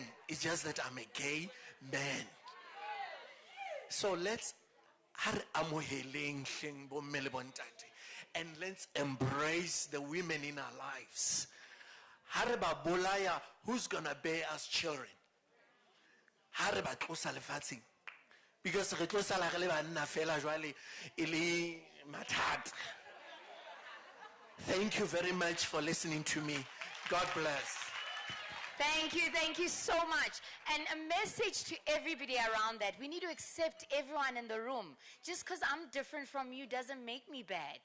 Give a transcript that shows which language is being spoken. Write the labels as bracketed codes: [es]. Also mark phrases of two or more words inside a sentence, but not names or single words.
[en] It's just that I'm a gay man. So let's and let's embrace the women in our lives. [st] Hareba bolaya, [en] who's gonna bear us children? [st] Hareba tlosa lefatsheng. Because re tlo sala re le banna fela jwale e le mathata. [en] Thank you very much for listening to me. God bless. Thank you so much. And a message to everybody around that. We need to accept everyone in the room. Just because I'm different from you doesn't make me bad.